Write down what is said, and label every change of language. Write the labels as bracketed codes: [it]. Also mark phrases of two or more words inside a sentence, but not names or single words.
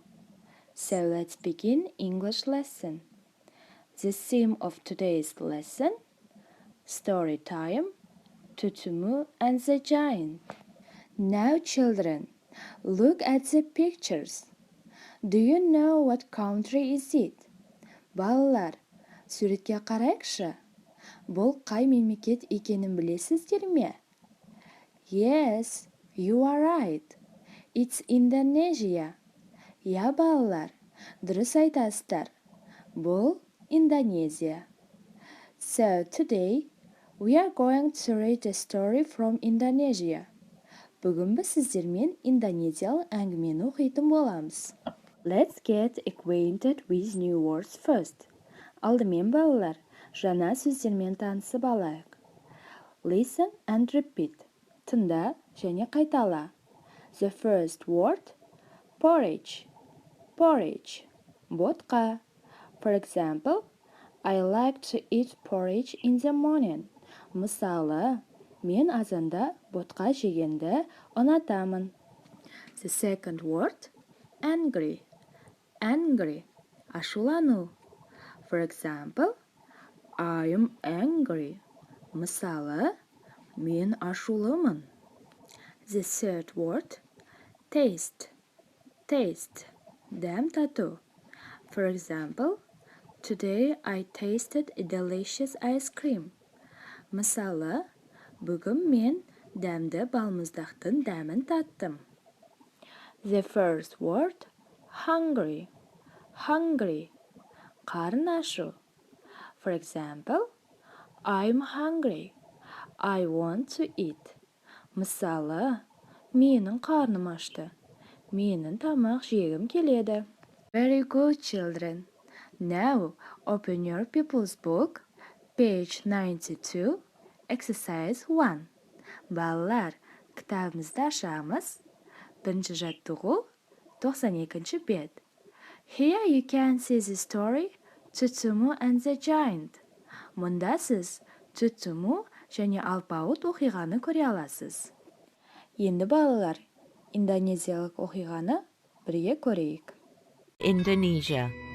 [en] So let's begin English lesson. The theme of today's lesson: story time, Tutumu and the giant. Now children, look at the pictures. Do you know what country is it? [kk] Балалар, суретке қарайықшы. Бұл қай мемлекет екенін білесіздер ме? [en] Yes, you are right. It's Indonesia. [kk] Я, балалар, дұрыс айтасыздар. Бұл Индонезия. [en] So today, we are going to read a story from Indonesia. [kk] Бүгін біз сіздермен индонезиялық әңгімені оқитын боламыз. [en] Let's get acquainted with new words first. [kk] Алдымен балалар, жаңа сөздермен танысып алайық. [en] Listen and repeat. [kk] Тыңда және қайтала. [en] The first word, porridge. Porridge. Ботқа. For example, I like to eat porridge in the morning. [kk] Мысалы, мен азанда ботқа жегенді ұнатамын. [en] The second word, angry. Angry. Ашулану. For example, I am angry. [kk] Мысалы, мен ашулымын. [en] The third word, taste. Taste. [kk] Дәм тату. [en] For example, today I tasted a delicious ice cream. [kk] Мысалы, бүгін мен дәмді балмұздақтың дәмін таттым. [en] The first word, hungry. Hungry. [kk] Қарын ашу. [en] For example, I'm hungry. I want to eat. [kk] Мысалы, менің қарным ашты. Менің тамақ жегім келеді. [en] Very good, children. Now, open your people's book, page 92, exercise 1. [kk] Балалар, кітабымызды ашамыз. Бірінші жаттығу, 92-ші бет. [en] Here you can see the story, Tutumu and the giant. [kk] Мұнда сіз Tutumu және алпауыт оқиғаны көре аласыз. Енді балалар, индонезиялық оқиғаны бірге көрейік. [en] Indonesia.